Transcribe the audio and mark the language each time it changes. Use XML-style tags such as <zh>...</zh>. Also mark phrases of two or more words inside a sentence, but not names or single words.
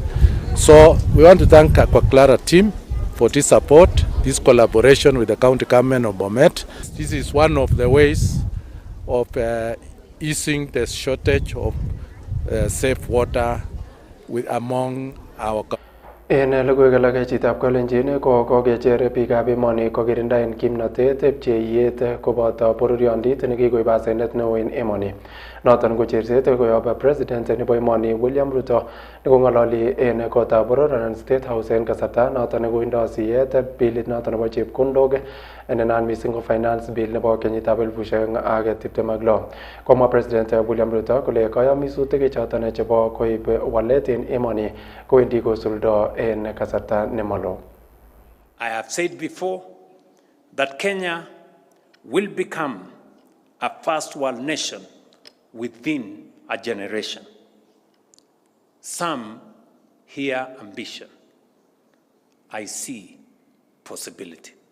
<en>So we want to thank Aquaclara team for this support, this collaboration with the county government of Bomet. This is one of the ways of easing the shortage of safe water among our community.</en> <kln>En logoiwek alak chitab Kalenjin ko kokecher biikab emoni kokirindaen kimnotet pcheiyet koboto bororiondit nekikoib asenet neo en emoni. Noton ko cherset koyob president nebo emoni William Ruto nekong'ololi en kotab boror anan State House en kasarta noton nekoindo siyet bilit noton nebo chepkondok nenaat missing ko</kln> <en>finance bill</en> <kln>nebo kenyitab 2026. Komwa president William Ruto kole kayomisutik choton chebo koib walet en emoni kowendi kosuldo en kasarta nemalo.</kln> <en>I have said before that Kenya will become a first world nation within a generation. Some hear ambition. I see possibility.</en>